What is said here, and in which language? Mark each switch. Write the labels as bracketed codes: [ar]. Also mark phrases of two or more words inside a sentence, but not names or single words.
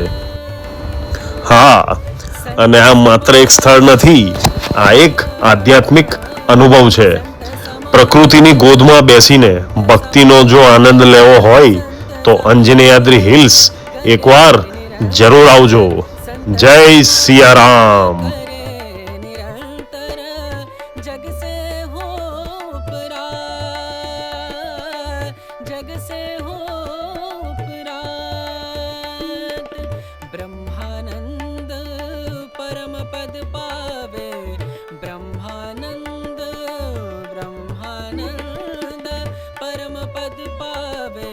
[gu] હા, અને આ માત્ર એક સ્થળ નથી, આ એક આધ્યાત્મિક અનુભવ છે. પ્રકૃતિની ગોદમાં બેસીને ભક્તિનો જો આનંદ લેવો હોય તો અંજનેયાદ્રી હિલ્સ એકવાર જરૂર આવજો. જય સિયારામ. [hi] जग से हो उपरात, जग से हो उपरात, ब्रह्मानंद परम पद पावे, ब्रह्मानंद ब्रह्मानंद परम पद पावे.